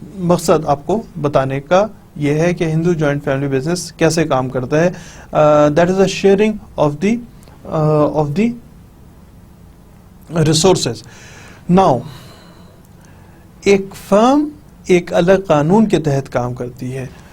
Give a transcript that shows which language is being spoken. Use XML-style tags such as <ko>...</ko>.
<ur>مقصد آپ کو بتانے کا یہ ہے کہ ہندو جوائنٹ فیملی بزنس کیسے کام کرتا ہے.</ur> <en>That is a sharing of the resources.</en> <ur>Now ایک فرم ایک الگ قانون کے تحت کام کرتی ہے.</ur>